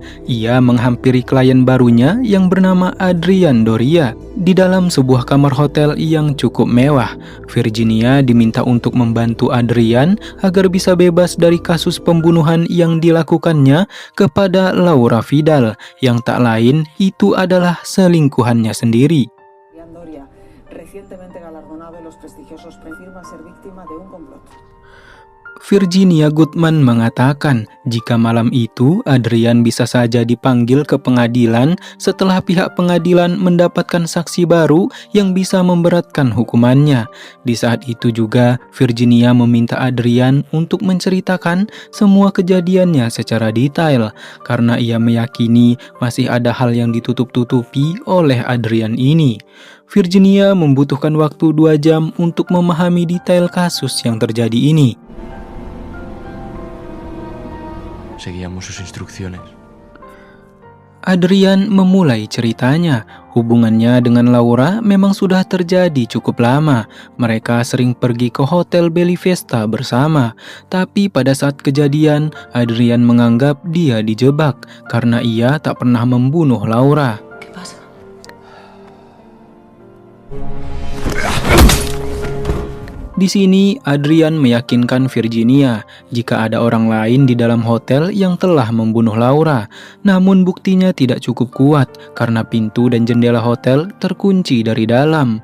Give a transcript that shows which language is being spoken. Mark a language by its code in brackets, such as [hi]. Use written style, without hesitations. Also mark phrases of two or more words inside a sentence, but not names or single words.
[id] Ia menghampiri klien barunya yang bernama Adrian Doria di dalam sebuah kamar hotel yang cukup mewah. Virginia diminta untuk membantu Adrian agar bisa bebas dari kasus pembunuhan yang dilakukannya kepada Laura Vidal, yang tak lain itu adalah selingkuhannya sendiri. [es] Recientemente galardonado en los prestigiosos afirma ser víctima de un complot. [id] Virginia Goodman mengatakan jika malam itu Adrian bisa saja dipanggil ke pengadilan setelah pihak pengadilan mendapatkan saksi baru yang bisa memberatkan hukumannya. Di saat itu juga Virginia meminta Adrian untuk menceritakan semua kejadiannya secara detail karena ia meyakini masih ada hal yang ditutup-tutupi oleh Adrian ini. Virginia membutuhkan waktu 2 jam untuk memahami detail kasus yang terjadi ini. [es] Seguíamos sus instrucciones. [id] Adrian memulai ceritanya. Hubungannya dengan Laura memang sudah terjadi cukup lama. Mereka sering pergi ke Hotel Bellevista bersama. Tapi pada saat kejadian, Adrian menganggap dia dijebak karena ia tak pernah membunuh Laura. [es] ¿Qué pasa? [id] Di sini, Adrian meyakinkan Virginia jika ada orang lain di dalam hotel yang telah membunuh Laura. Namun buktinya tidak cukup kuat karena pintu dan jendela hotel terkunci dari dalam.